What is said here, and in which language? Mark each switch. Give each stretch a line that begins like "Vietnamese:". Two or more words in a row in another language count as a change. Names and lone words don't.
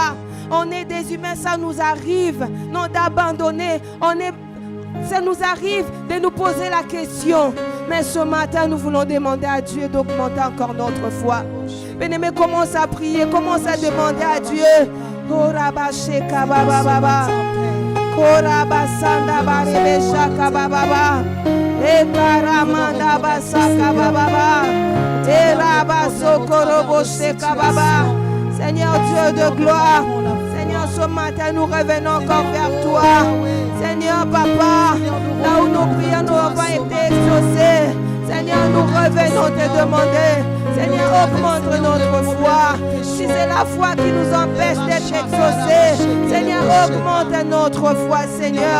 French: On est des humains, ça nous arrive, non d'abandonner. Ça nous arrive de nous poser la question. Mais ce matin, nous voulons demander à Dieu d'augmenter encore notre foi. Bien-aimés, commence à prier, commence à demander à Dieu. Korabasanda barebeshaka bababa ekaramanda basaka bababa erabasokorobosheka baba. Seigneur Dieu de gloire, Seigneur, ce matin nous revenons encore vers toi. Seigneur Papa, là où nos prières n'ont pas été exaucées, Seigneur, nous revenons te demander, Seigneur, augmente notre foi. Si c'est la foi qui nous empêche d'être exaucés, Seigneur, augmente notre foi, Seigneur.